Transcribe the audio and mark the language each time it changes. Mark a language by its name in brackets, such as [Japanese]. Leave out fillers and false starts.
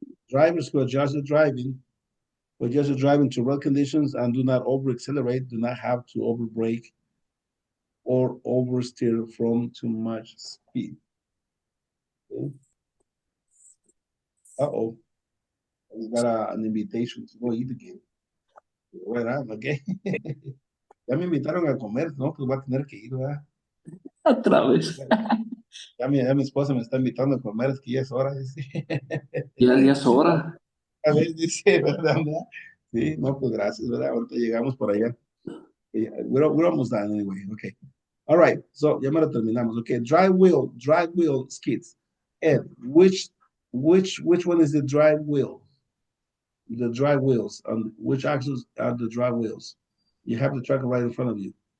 [English] Drivers who adjust their driving to road conditions and do not over accelerate, do not have to over brake or oversteer from too much speed. Okay. Uh-oh. We got an invitation to go eat again. Right on, okay. [Spanish] Ya me invitaron a comer, ¿no? Pues voy a tener que ir, ¿verdad? Otra vez. Ya mi esposa me está invitando a comer, es que ya es hora, dice. Ya es hora. A ver, dice, ¿verdad? Sí, no, pues gracias, ¿verdad? Ahorita llegamos por allá. [English] We're almost done anyway, okay. All right, so [Spanish] ya me lo terminamos, [English] okay. Drive wheel skids. Ed, which one is the drive wheel? The drive wheels, on which axles are the drive wheels? You have the tracker right in front of you.